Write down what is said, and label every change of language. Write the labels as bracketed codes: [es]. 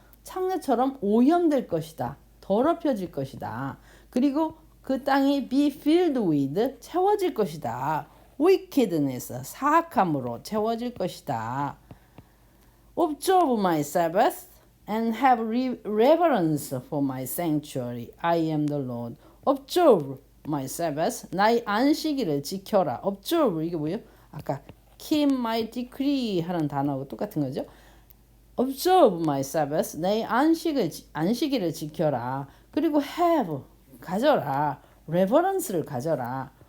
[ko] 창녀처럼 오염될 것이다. 더럽혀질 것이다. 그리고 그 땅이 [en] be filled with [ko] 채워질 것이다. wickedness 사악함으로 채워질 것이다. [en] Observe my Sabbath and have reverence for my sanctuary. I am the Lord. Observe my Sabbath. [ko] 나의 안식일을 지켜라. Observe 이게 뭐예요? 아까 [en] keep my decree [ko] 하는 단어하고 똑같은 거죠. [en] Observe my Sabbath. [ko] 내 안식일을 지켜라. 그리고 have 가져라. reverence를 가져라.